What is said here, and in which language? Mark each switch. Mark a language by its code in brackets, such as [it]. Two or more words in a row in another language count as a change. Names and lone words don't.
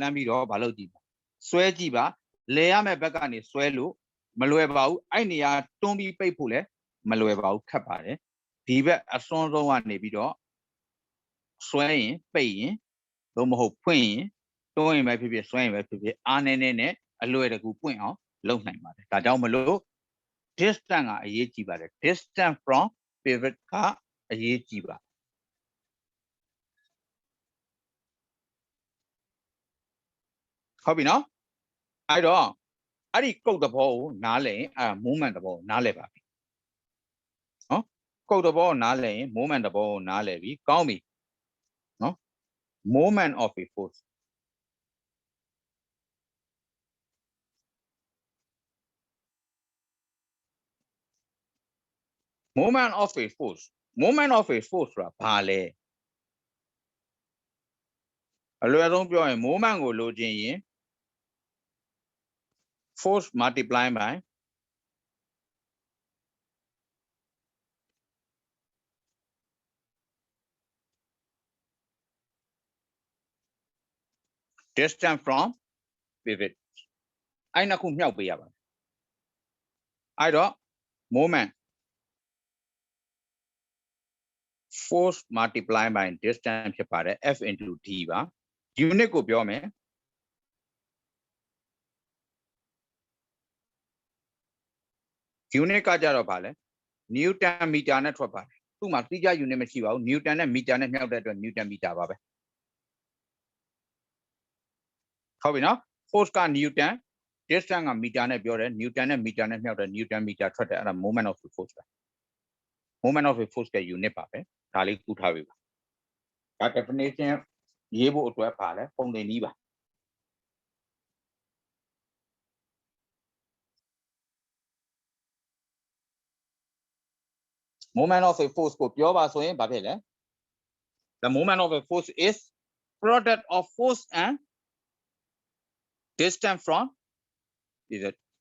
[my] မ်းပြီးတော့မလုပ်ကြည့်ပါဆွဲကြည့်ပါလဲရမယ့်ဘက်ကနေဆွဲလို့မလွယ်ပါဘူးအဲ့နေရာတွန်းပြီးပိတ်ဖို့လဲမလွယ်ပါဘူးခက်ပါတယ်ဒီဘက်အစွန်းဆုံးကနေပြီးတော့ဆွဲရင်ပိတ်ရင်သို့မဟုတ်ဖွင့်ရင်တွန်းရင်ပဲဖြစ်ဖြစ်ဆွဲရင်ပဲဖြစ်ဖြစ်အားနည်းနည်းနဲ့အလွယ်တကူပွင့်အောင်လုပ်နိုင်ပါတယ်ဒါကြောင့်မလို့ distance ကအရေးကြီးပါတယ် [en] distance from pivot [my] ကအရေးကြီးပါ ဟုတ်ပြီနော်အဲ့တော့အဲ့ဒီကုတ်သဘောကိုနားလည်ရင်အဲ့ movement သဘောကိုနားလည်ပါပြီနော်ကုတ်သဘောကိုနားလည်ရင် movement သဘောကိုနားလည်ပြီကောင်းပြီနော် [en] movement of a force movement of a force [my] ဆိုတာဘာလဲ အလွယ်ဆုံးပြောရင် movement ကိုလိုချင်ရင် [en] force multiply by distance from pivot [my] အဲ့နှစ်ခုမြောက်ပေးရပါတယ်အဲ့တော့ moment [en] force multiply by distance [my] ဖြစ်ပါတယ် [en] F into D [my] ပါ unit ကိုပြောမယ်unit ကကြတော့ဗာလဲ [en] newton meter [my] နဲ့ထွက်ပါတယ်သူ့မှာတိကျ unit မရှိပါဘူး newton နဲ့ meter နဲ့မြောက်တဲ့အတွက် [en] newton meter [my] ပါပဲ ဟုတ်ပြီနော် force က newton distance က meter နဲ့ပြောတယ် newton နဲ့ meter နဲ့မြောက်တဲ့ [en] newton meter [my] ထွက်တယ်အဲ့ဒါ [en] moment of the force [my] ပဲ [en] moment of the force [my] က unit ပါပဲဒါလေးကူးထားပြီပါဒါ definition ရေးဖို့အတွက်ပါလဲပုံသင်နည်းပါ [en] moment of a force [my] ကိုပြောပါဆိုရင်ဘာဖြစ်လဲ [en] the moment of a force is product of force and distance from pivot